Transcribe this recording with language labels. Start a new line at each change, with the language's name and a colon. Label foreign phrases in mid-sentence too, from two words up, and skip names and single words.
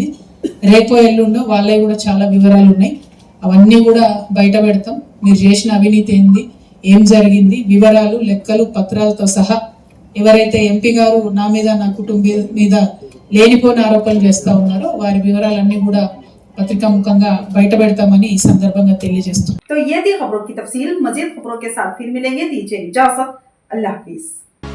Telugu: రేపో ఎల్లుండో వాళ్ళే కూడా చాలా వివరాలు ఉన్నాయి, అవన్నీ కూడా బయట పెడతాం। మీరు చేసిన అవినీతి ఏంది, ఏం జరిగింది, వివరాలు లెక్కలు పత్రాలతో సహా ఎవరైతే ఎంపీ గారు నా మీద నా కుటుంబం మీద లేనిపోయిన ఆరోపణలు చేస్తా ఉన్నారో వారి వివరాలన్నీ కూడా పత్రికా ముఖంగా బయట పెడతామని ఈ సందర్భంగా తెలియజేస్తున్నాను।
Urdu: تو یہ تھی خبروں کی تفصیل. مزید خبروں کے ساتھ پھر ملیں گے. دیجیے اجازت۔ اللہ حافظ.